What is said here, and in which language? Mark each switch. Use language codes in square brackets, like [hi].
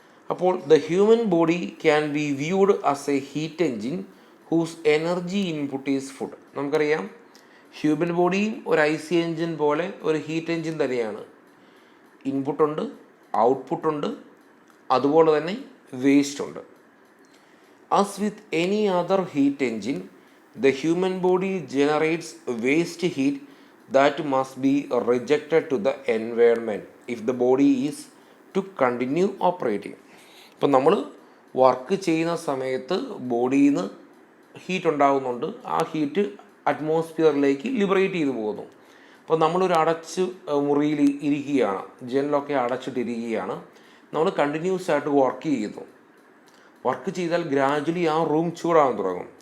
[en] അപ്പോൾ the human body can be viewed as a heat engine whose energy input is food. [ml] നമുക്കറിയാം human ബോഡിയും ഒരു IC engine പോലെ ഒരു heat engine തന്നെയാണ്. ഇൻപുട്ടുണ്ട്, ഔട്ട്പുട്ടുണ്ട്, അതുപോലെ തന്നെ വേസ്റ്റ് ഉണ്ട്. [en] As with any other heat engine, the human body generates waste heat that must be rejected to the environment if the body is to continue operating. [ml] ഇപ്പം നമ്മൾ work ചെയ്യുന്ന സമയത്ത് ബോഡിയിൽ നിന്ന് ഹീറ്റ് ഉണ്ടാകുന്നുണ്ട്. ആ ഹീറ്റ് അറ്റ്മോസ്ഫിയറിലേക്ക് ലിബറേറ്റ് ചെയ്തു പോകുന്നു. അപ്പോൾ നമ്മളൊരു അടച്ച് മുറിയിൽ ഇരിക്കുകയാണ്, ജനലൊക്കെ അടച്ചിട്ടിരിക്കുകയാണ്. നമ്മൾ കണ്ടിന്യൂസ് ആയിട്ട് വർക്ക് ചെയ്യുന്നു. വർക്ക് ചെയ്താൽ ഗ്രാജുവലി ആ റൂം ചൂടാകാൻ തുടങ്ങും.